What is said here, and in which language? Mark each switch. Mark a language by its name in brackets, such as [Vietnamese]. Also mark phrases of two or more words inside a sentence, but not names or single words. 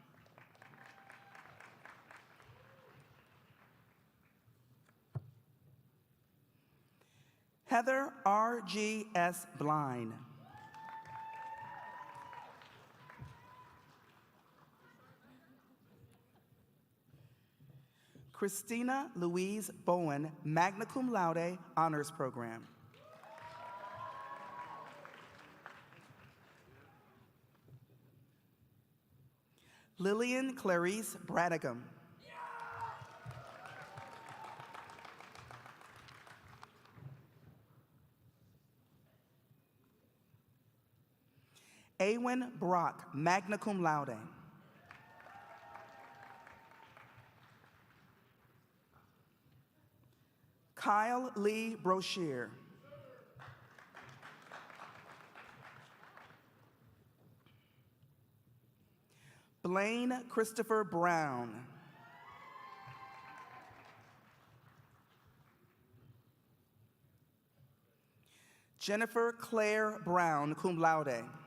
[English] Heather R.G.S. Blind. Christina Louise Bowen, [Latin] magna cum laude, [English] honors program. Lillian Clarice Bradigam. Awen Brock, [Latin] magna cum laude. [English] Kyle Lee Broshier. Blaine Christopher Brown. Jennifer Claire Brown, [Latin] cum laude.